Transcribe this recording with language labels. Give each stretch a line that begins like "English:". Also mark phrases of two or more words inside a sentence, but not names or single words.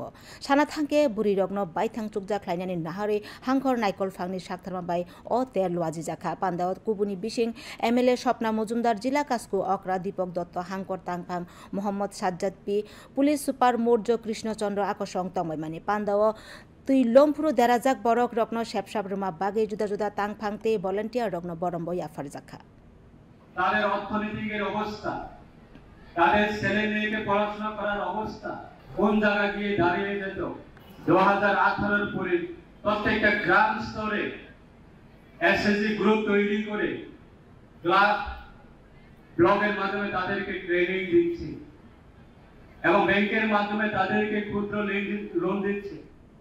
Kok Borok: साना थांके बुरि रगनो बायथां चुकजा ख्लायनानि नाहारे हांखर नाइकल फांनि साखथारमा बाय अ तेर लुआजिजाखा पान्दाव कुबुनि बिसिं एमएलए स्वप्ना मजुमदार जिल्ला कास्कु अक्रा दीपक दत्त हांकर तांफां मोहम्मद साज्जाद पी
English: police super
Kok Borok: मोर्जो कृष्णचंद्र आकर्षण तंगमाने पांदाव तुई लोमफुरु देराजाक बरक रत्न शेपसाब रुमा बागे जुदा जुदा तांफांते भलान्टियार रत्न बरम्ब याफार जाखा
Bangla: তাদের অর্থনৈতিকের অবস্থা তাদের ছেলে মেয়েকে পড়াশোনা করার অবস্থা কোন জায়গা গিয়ে দাঁড়িয়ে যেত 2018 এর পরে প্রত্যেকটা গ্রাম স্তরে এসএসজি গ্রুপ তৈরি করে ক্লাব ব্লগের মাধ্যমে তাদেরকে ট্রেনিং দিচ্ছি এবং ব্যাংকের মাধ্যমে তাদেরকে ক্ষুদ্র লোন দিচ্ছি।